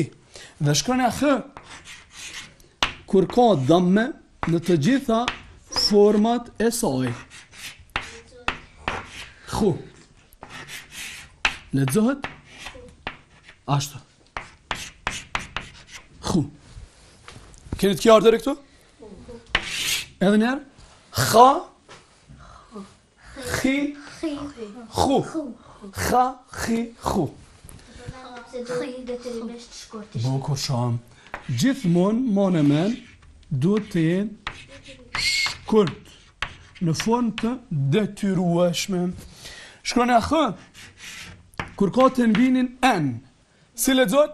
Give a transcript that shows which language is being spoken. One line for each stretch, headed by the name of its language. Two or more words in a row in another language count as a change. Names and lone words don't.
Albanian: Dhe shkronja h kur ka dhamme në të gjitha format e saj. Khu. Lexohet ashtu. Khu. Keni të qartë deri këtu? Edhe një herë. Kha. Khi. Khu. Kha, khi, khu. Bukur shumë. Gjithmonë, më në men, duhet të jenë shkurt, në formë të detyrueshme. Shkronja h, kur ka tenvinin n, si lexohet?